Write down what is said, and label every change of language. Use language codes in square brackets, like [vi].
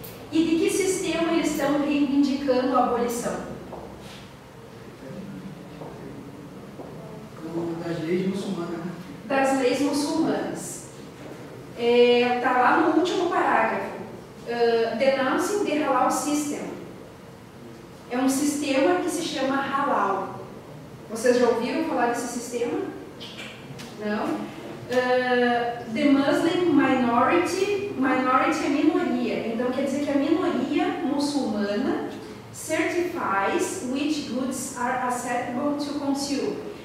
[pt] E de que sistema eles estão reivindicando a abolição? Das leis muçulmanas, né? Das leis muçulmanas. Está lá no último parágrafo. [en] Denouncing the Halal System. [pt] É um sistema que se chama Halal. Vocês já ouviram falar desse sistema? Não? [en] The Muslim Minority [pt] é minoria. Então quer dizer que a minoria muçulmana [en] certifies which goods are acceptable to consume.